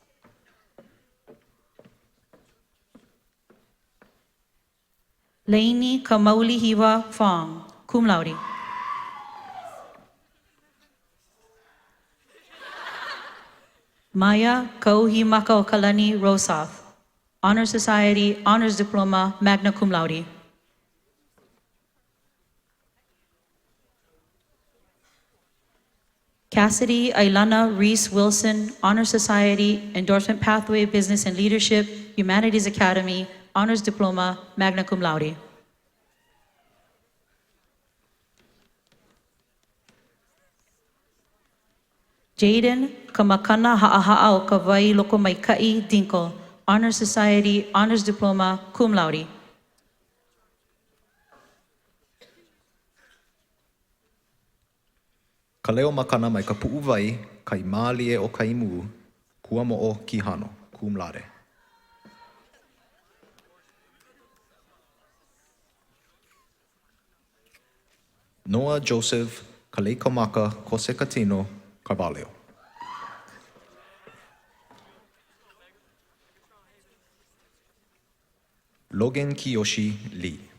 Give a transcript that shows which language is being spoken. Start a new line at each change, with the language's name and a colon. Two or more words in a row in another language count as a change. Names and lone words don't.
English: Laini Kamauli Hiwa Fong,
Latin: cum laude.
English: Maya Kauhimaka Kalani Rosoff, Honor Society, Honors Diploma,
Latin: magna cum laude.
English: Cassidy Ailana Reese Wilson, Honor Society, Endorsement Pathway, Business and Leadership, Humanities Academy, Honors Diploma,
Latin: magna cum laude.
English: Jaden Kamakana Ha'aha'ao Kawai Loko Maikai Dinkle, Honor Society, Honors Diploma,
Latin: cum laude.
English: Ka leo makana mai ka pu'u wai, kai mālie o kai mū, kua mo'o ki hano,
Latin: cum laude.
English: Noah Joseph Kaleikomaka Kosekatino Carvalho. Logan Kiyoshi Lee.